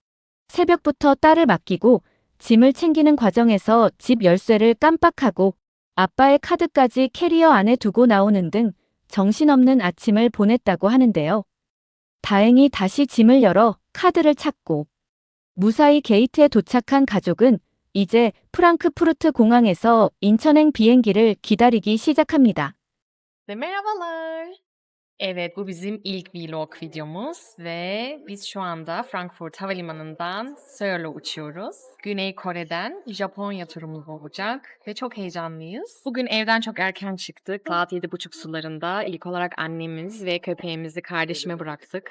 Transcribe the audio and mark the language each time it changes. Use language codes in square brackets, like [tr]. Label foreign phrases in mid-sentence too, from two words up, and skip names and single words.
[ko] 새벽부터 딸을 맡기고 짐을 챙기는 과정에서 집 열쇠를 깜빡하고 아빠의 카드까지 캐리어 안에 두고 나오는 등 정신없는 아침을 보냈다고 하는데요. 다행히 다시 짐을 열어 카드를 찾고 무사히 게이트에 do착한 가족은 이제 프랑크푸르트 공항에서 인천행 비행기를 기다리기 시작합니다. [tr] Ve merhabalar. Evet, bu bizim ilk vlog videomuz ve biz şu anda Frankfurt Havalimanı'ndan Seul'e uçuyoruz. Güney Kore'den Japonya turumuz olacak ve çok heyecanlıyız. Bugün evden çok erken çıktık. Saat 7:30 sularında ilk olarak annemiz ve köpeğimizi kardeşime bıraktık.